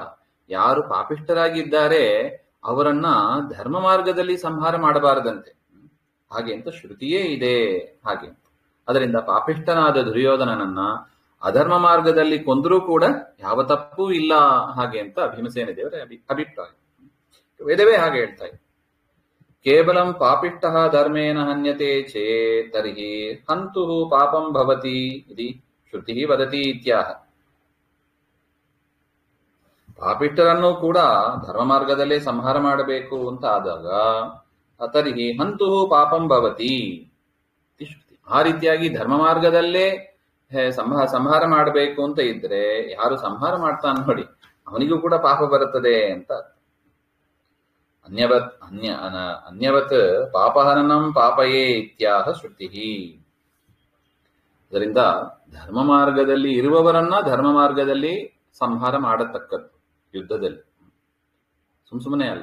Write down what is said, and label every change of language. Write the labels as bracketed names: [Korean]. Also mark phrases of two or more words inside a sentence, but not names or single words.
[Kannada] ಯಾರು ಪಾಪಿಷ್ಠರಾಗಿದ್ದಾರೆ ಅವರನ್ನ ಧರ್ಮ ಮಾರ್ಗದಲ್ಲಿ ಸಂಹಾರ ಮಾಡಬಾರದಂತೆ ಹಾಗೆ ಅಂತ ಶ್ರುತಿಯೇ ಇದೆ ಹಾಗೆ. ಅದರಿಂದ ಪಾಪಿಷ್ಠನಾದ ದುರ್ಯೋಧನನನ್ನ ಅಧರ್ಮ ಮಾರ್ಗದಲ್ಲಿ ಕೊಂದರೂ ಕೂಡ ಯಾವ ತಪ್ಪೂ ಇಲ್ಲ ಹಾಗೆ ಅಂತ ಭೀಮಸೇನ ದೇವರ ಅಭಿಪ್ರಾಯ. ವೇದವೇ ಹಾಗೆ ಹೇಳ್ತಾ ಇದೆ. [Sanskrit] ಕೇವಲಂ ಪಾಪಿಷ್ಠ ಧರ್ಮೇನ ಹನ್ಯತೆ ಚೇತ್ ತರ್ಹಿ ಹಂತು ಪಾಪಂ ಭವತಿ ಇತಿ ಶ್ರುತಿ ವದತಿ ಇತ್ಯಾಹ. [Kannada] ಪಾಪಿಷ್ಠರನ್ನು ಕೂಡ ಧರ್ಮ ಮಾರ್ಗದಲ್ಲೇ ಸಂಹಾರ ಮಾಡಬೇಕು ಅಂತ ಆದಾಗ [Sanskrit] ತರ್ಹಿ ಹಂತು ಪಾಪಂ ಭವತಿ [Kannada] ಆ ರೀತಿಯಾಗಿ ಧರ್ಮ ಮಾರ್ಗದಲ್ಲೇ ಸಂಹಾರ ಮಾಡಬೇಕು ಅಂತ ಇದ್ರೆ ಯಾರು ಸಂಹಾರ ಮಾಡ್ತಾನೆ ನೋಡಿ ಅವನಿಗೂ ಕೂಡ ಪಾಪ ಬರುತ್ತದೆ ಅಂತ. [Sanskrit] ಅನ್ಯವತ್ ಪಾಪಹನನಂ ಪಾಪಯೇ ಇತ್ಯಾಹ ಶ್ರುತಿ. [Kannada] ಅದರಿಂದ ಧರ್ಮ ಮಾರ್ಗದಲ್ಲಿ ಇರುವವರನ್ನ ಧರ್ಮ ಮಾರ್ಗದಲ್ಲಿ ಸಂಹಾರ ಮಾಡತಕ್ಕದ್ದು ಯುದ್ಧದಲ್ಲಿ, ಸುಮ್ಮನೆ ಅಲ್ಲ.